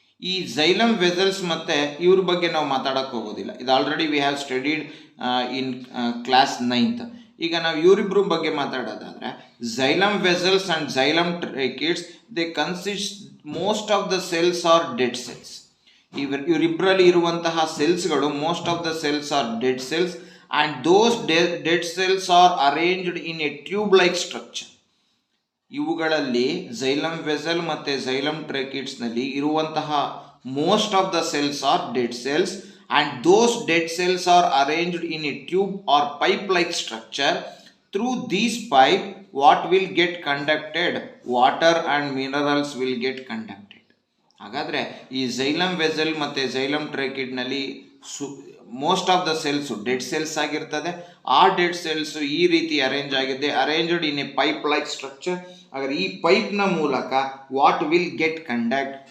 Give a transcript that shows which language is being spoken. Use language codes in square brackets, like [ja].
[kn] ಈ xylem vessels ಮತ್ತು ಇವ್ರ ಬಗ್ಗೆ ನಾವು ಮಾತಾಡೋಕ್ಕೆ ಹೋಗೋದಿಲ್ಲ. ಇದು [en] Already we have studied in class 9th. [kn] ಈಗ ನಾವು ಇವರಿಬ್ಬರ ಬಗ್ಗೆ ಮಾತಾಡೋದಾದರೆ [en] Xylem vessels and xylem tracheids they consist most of the cells are dead cells. [kn] ಇವರಿಬ್ಬರಲ್ಲಿ ಇರುವಂತಹ ಸೆಲ್ಸ್ಗಳು [en] Most of the cells are dead cells and those dead cells are arranged in a tube like structure. [kn] ಇವುಗಳಲ್ಲಿ xylem vessel ಮತ್ತು xylem ಟ್ರೇಕಿಡ್ಸ್ನಲ್ಲಿ ಇರುವಂತಹ [en] Most of the cells are dead cells and those dead cells are arranged in a tube or pipe like structure. Through these pipe what will get conducted? Water and minerals will get conducted. [kn] ಹಾಗಾದರೆ ಈ xylem vessel ಮತ್ತು xylem ಟ್ರೇಕಿಡ್ನಲ್ಲಿ [en] most of the cells dead cells [kn] ಆಗಿರ್ತದೆ. ಆ dead cells ಈ ರೀತಿ arrange ಆಗಿದೆ, [en] Arranged in a pipe like structure. [kn] ಹಾಗಾದರೆ ಈ ಪೈಪ್ನ ಮೂಲಕ [en] What will get conduct?